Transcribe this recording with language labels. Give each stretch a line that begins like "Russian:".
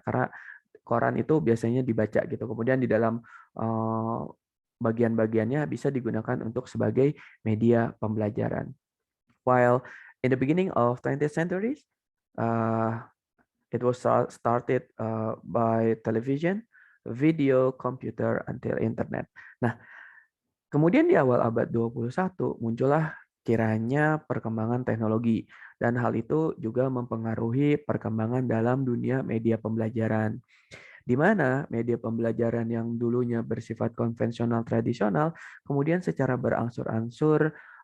Indonesian: Karena koran itu biasanya dibaca gitu. Kemudian di dalam bagian-bagiannya bisa digunakan untuk sebagai media pembelajaran.
English: While in the beginning of 20th century, it was started by television. video, computer, until internet.
Indonesian: Nah, kemudian di awal abad 21 muncullah kiranya perkembangan teknologi dan hal itu juga mempengaruhi perkembangan dalam dunia media pembelajaran di mana media pembelajaran yang dulunya bersifat konvensional tradisional kemudian secara berangsur-angsur